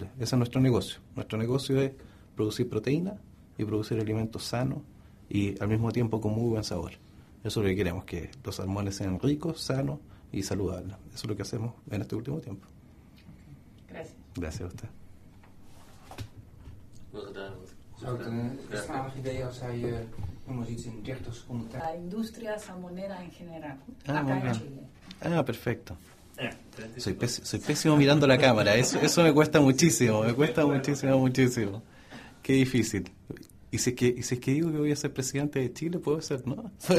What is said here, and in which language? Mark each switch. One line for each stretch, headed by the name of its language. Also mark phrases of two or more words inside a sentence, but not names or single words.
Spanish: Ese es nuestro negocio. Nuestro negocio es producir proteína y producir alimentos sanos y al mismo tiempo con muy buen sabor. Eso es lo que queremos, que los salmones sean ricos, sanos y saludables. Eso es lo que hacemos en este último tiempo. Gracias. Gracias a usted.
Dutch: Zou het een slalig idee als hij nog eens iets in 30 seconden tijd...
Spanish: La industria salmonera en general, Ah, muy acá en bien. Chile. Perfecto. Soy pésimo mirando la cámara, eso me cuesta muchísimo, muchísimo. Qué difícil. Y si es que digo que voy a ser presidente de Chile, puedo ser, ¿no?